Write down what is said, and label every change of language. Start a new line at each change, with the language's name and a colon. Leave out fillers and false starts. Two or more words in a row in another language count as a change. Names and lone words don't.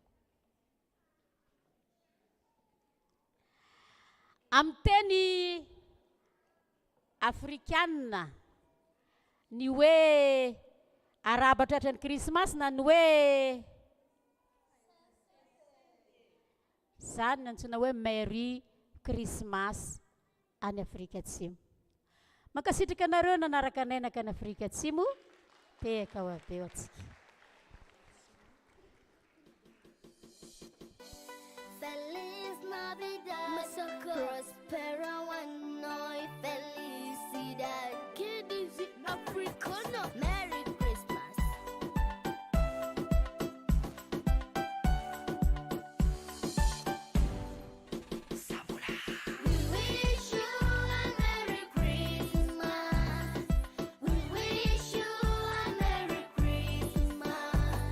Malagasy: Amin'ny teny Afrikanina, ny hoe araba tratran'ny krismasy na ny hoe zany antsoina hoe
English: Merry Christmas
Malagasy: any Afrika Atsimo. Mankasitraka anareo nanaraka anay nakany Afrika Atsimo, tehaka ho avy eo atsika.
Spanish: Feliz Navidad, prospero anno y felicidad. ¿Qué dice africano?
English: Merry Christmas. We wish you a Merry Christmas. We wish you a Merry Christmas.